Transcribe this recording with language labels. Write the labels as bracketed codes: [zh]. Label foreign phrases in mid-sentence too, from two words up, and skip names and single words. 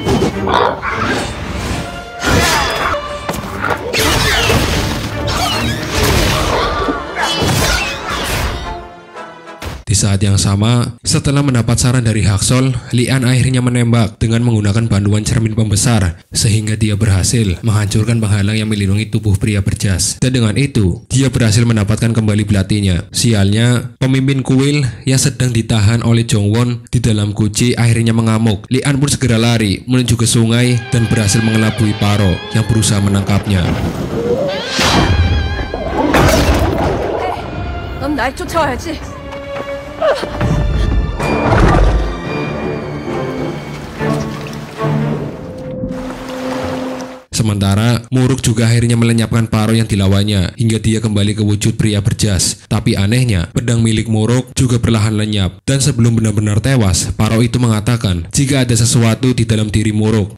[id] Di saat yang sama, setelah mendapat saran dari Haksol, Lian akhirnya menembak dengan menggunakan bantuan cermin pembesar sehingga dia berhasil menghancurkan penghalang yang melindungi tubuh pria berjas. Dan dengan itu, dia berhasil mendapatkan kembali belatinya. Sialnya, pemimpin kuil yang sedang ditahan oleh Jongwon di dalam guci akhirnya mengamuk. Lian pun segera lari menuju ke sungai dan berhasil mengelabui Paro yang berusaha menangkapnya. [ko] 넌 날 쫓아와야지. [id] Sementara, Muruk juga akhirnya melenyapkan Paro yang dilawannya hingga dia kembali ke wujud pria berjas. Tapi anehnya, pedang milik Muruk juga perlahan lenyap. Dan sebelum benar-benar tewas, Paro itu mengatakan jika ada sesuatu di dalam diri Muruk.